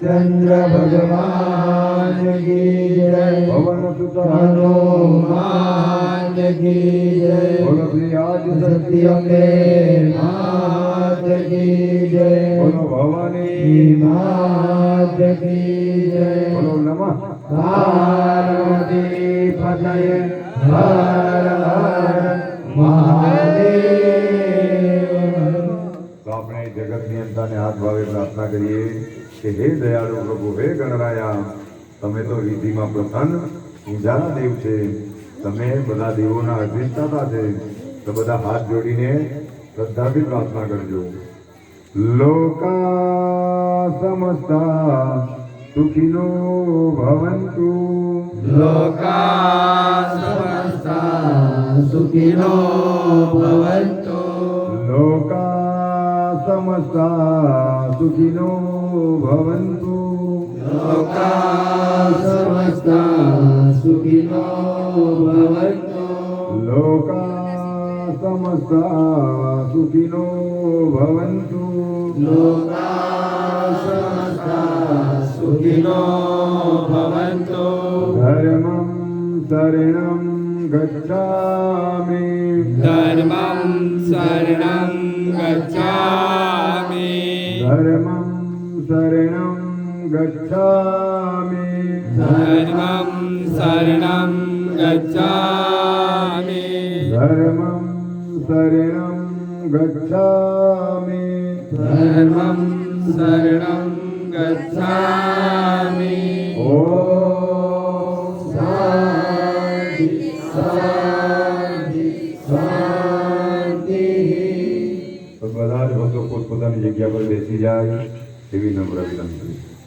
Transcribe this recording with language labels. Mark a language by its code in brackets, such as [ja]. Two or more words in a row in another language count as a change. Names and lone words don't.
[hi] चंद्र भगवान की जय पवन सुत हनुमान की जय बोलो श्री आदि सत्य अम्बे मात की जय बोलो भवानी मात की जय बोलो नमः पार्वती पतये हर हर महादेव [gu] तो આપણે જગતની અંતાને હાથ ભાવે પ્રાર્થના કરીએ કે હે દયાળુ પ્રભુ હે ગણરાયા તમે તો વિધિમાં પ્રસન્ન પૂજાના દેવ છે તમે બધા દેવોના અધિષ્ઠાતા છે તો બધા હાથ જોડીને શ્રદ્ધાથી પ્રાર્થના કરજો [sa] લોકા સમસ્તા સુખિનો ભવંતુ लोका समस्ता सुखिनो भवन्तु લોકા સમસ્તા સુખિનો ભવંતુ लोका समस्ता सुखिनो भवन्तु लोका समस्ता सुखिनो भवन्तु लोका समस्ता सुखिनो भवन्तु धर्मं शरणं गच्छामि धर्मं शरणं गच्छामि धर्मं शरणं गच्छामि धर्मं शरणं गच्छामि धर्मं शरणं गच्छामि धर्मं शरणं गच्छामि ॐ शान्ति शान्ति शान्तिः [gu] તો બધા જ ભક્તો પોતપોતાની જગ્યા પર બેસી જાય એવી નમ્ર વિનંતી.